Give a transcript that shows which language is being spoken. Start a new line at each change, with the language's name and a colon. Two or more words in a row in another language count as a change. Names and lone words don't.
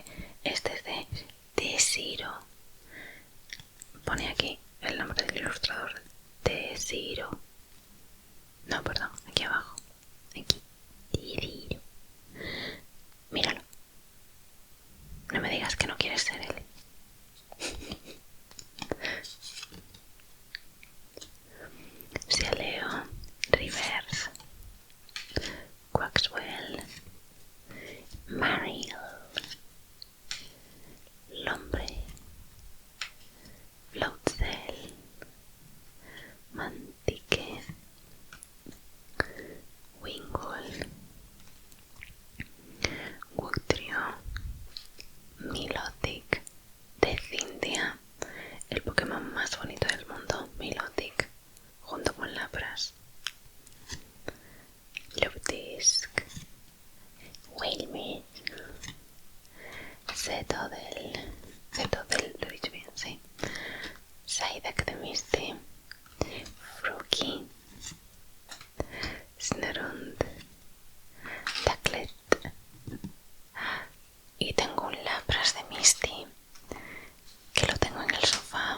Spanish: Este es de Teshiro. Pone aquí el nombre del ilustrador. Teshiro. No, perdón, aquí abajo. Aquí. Teshiro. Míralo. No me digas que no quieres ser él. Cialeo, Reverse, Quaxwell, Mariel, Lombre, Floatzel, Mantique, Wingwall, Wugtrio, Milotic, Decindia, el Pokémon más bonito del mundo, Milotic, junto con Lapras, Luftisk, Wilmit, Cetodel, lo he dicho bien, sí, Psyduck de Misty, Froakie, Snerunt, Ducklet, y tengo un Lapras de Misty que lo tengo en el sofá.